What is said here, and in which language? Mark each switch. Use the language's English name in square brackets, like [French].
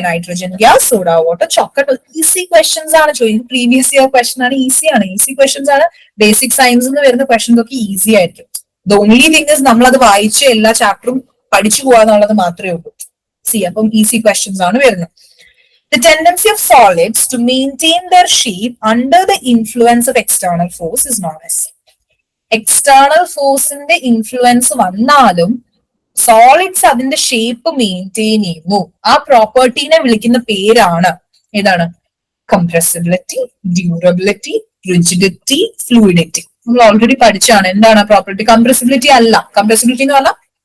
[Malayalam] Nitrogen gas, soda water, chalk. Easy questions ആണ് ചോദിക്കുന്നത്. Previous year question ആണ്, easy ആണ്. ഈസി ക്വസ്റ്റ്യൻസ് ആണ്. ബേസിക് സയൻസിൽ നിന്ന് വരുന്ന ക്വസ്റ്റൻസ് ഒക്കെ ഈസി ആയിരിക്കും. [English] the only thing is [Malayalam] നമ്മളത് വായിച്ച് എല്ലാ ചാപ്റ്ററും പഠിച്ചു പോകാന്നുള്ളത് മാത്രമേ ഉള്ളൂ. അപ്പം ഈസി ക്വസ്റ്റ്യൻസ് ആണ് വരുന്നത്. [English] The tendency of solids to maintain their shape under the influence of external force is known as. [Malayalam] External forceന്റെ influence വന്നാലും സോളിഡ്സ് അതിന്റെ ഷേപ്പ് മെയിൻറ്റെയിൻ ചെയ്യുന്നു. ആ പ്രോപ്പർട്ടീനെ വിളിക്കുന്ന പേരാണ് ഏതാണ്? Compressibility, durability, rigidity, fluidity. നമ്മൾ ഓൾറെഡി പഠിച്ചാണ്. എന്താണ് പ്രോപ്പർട്ടി? കംപ്രസിബിലിറ്റി അല്ല. കംപ്രസിബിലിറ്റി എന്ന് പറഞ്ഞാൽ